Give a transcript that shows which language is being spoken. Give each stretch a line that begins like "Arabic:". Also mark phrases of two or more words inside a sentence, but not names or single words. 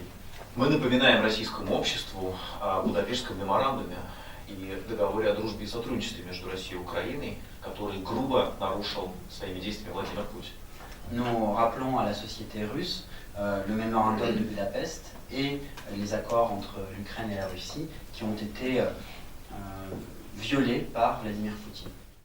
Russian: Мы напоминаем российскому обществу о Будапештском меморандуме и договоре о дружбе и сотрудничестве между Россией и Украиной, который грубо нарушил своими действиями Владимир Путин.
French: Nous rappelons à la société russe le mémorandum de Budapest et les accords entre l'Ukraine et la Russie qui ont été violés par Vladimir Poutine.